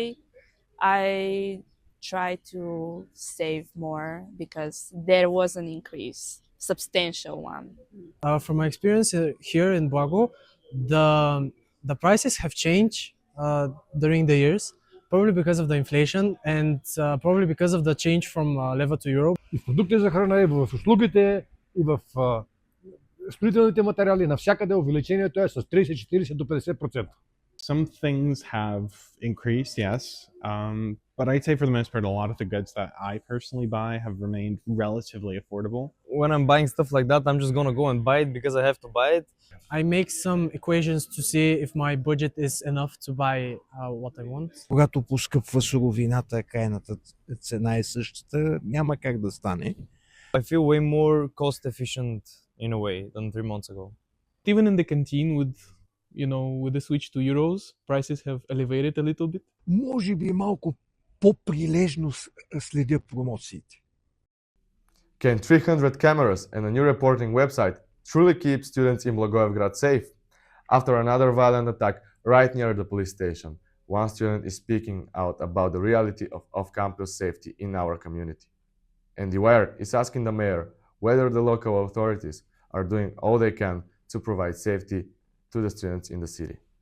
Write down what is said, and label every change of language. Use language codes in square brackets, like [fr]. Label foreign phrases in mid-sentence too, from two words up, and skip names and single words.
[en] I try to save more because there was an increase, substantial one. From my experience here in Blago, the prices have changed during the years, probably because of the inflation and probably because of the change from leva to euro. [bg] И в продукти за храна, и в услугите, и в строителните материали, навсякъде увеличението е с 30, 40 до 50%. [en] Some things have increased, yes, but I'd say for the most part, a lot of the goods that I personally buy have remained relatively affordable. When I'm buying stuff like that, I'm just gonna go and buy it because I have to buy it. I make some equations to see if my budget is enough to buy what I want. [bg] Когато поскъпва суровината, крайната цена е същата, няма как да стане. [en] I feel way more cost efficient in a way than 3 months ago. Even in the canteen with the switch to euros, prices have elevated a little bit. [bg] Може би малко по-прилежно следя промоциите. [en] Can 300 cameras and a new reporting website truly keep students in Blagoevgrad safe? After another violent attack right near the police station, one student is speaking out about the reality of off-campus safety in our community. And DeWired is asking the mayor whether the local authorities are doing all they can to provide safety to the students in the city.